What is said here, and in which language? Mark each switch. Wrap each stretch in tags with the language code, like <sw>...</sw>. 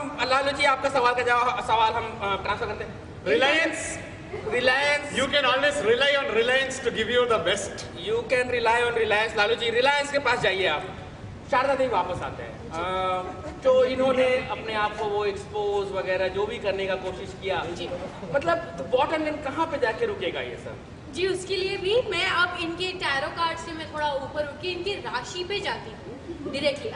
<hi>लालू जी आपका सवाल हम ट्रांसफर करते हैं।</hi> <en>Reliance. You can always rely on Reliance to give you the best. You can rely on Reliance.</en> <hi>Lalu ji Reliance के पास जाइए आप। शारदा देवी वापस आते हैं। जो इन्होंने अपने आप को वो एक्सपोज वगैरह जो भी करने का कोशिश किया, मतलब बॉटम लाइन कहाँ पे जाके रुकेगा ये सब? जी, उसके लिए भी मैं अब इनके टैरो कार्ड से मैं थोड़ा ऊपर उठ के इनकी राशि पे जाती हूँ डायरेक्टली।</hi>